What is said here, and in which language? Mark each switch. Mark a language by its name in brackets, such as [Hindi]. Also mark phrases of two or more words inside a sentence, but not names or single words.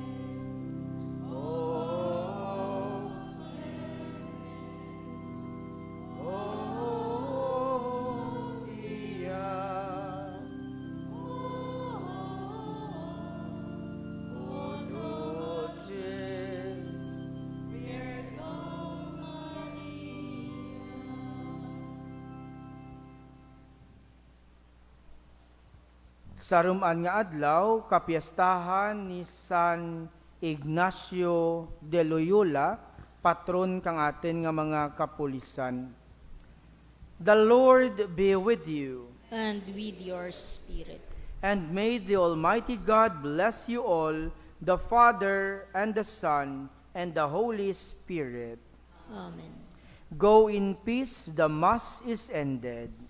[Latin] O clemens, o pia, o dulcis Virgo Maria. [Cebuano] Saruman nga adlaw, kapiyastahan ni San Ignacio de Loyola, patron kang atin nga mga kapulisan. [English] The Lord be with you, and with your spirit. and may the Almighty God bless you all, the Father, and the Son, and the Holy Spirit. Amen. Go in peace, the Mass is ended.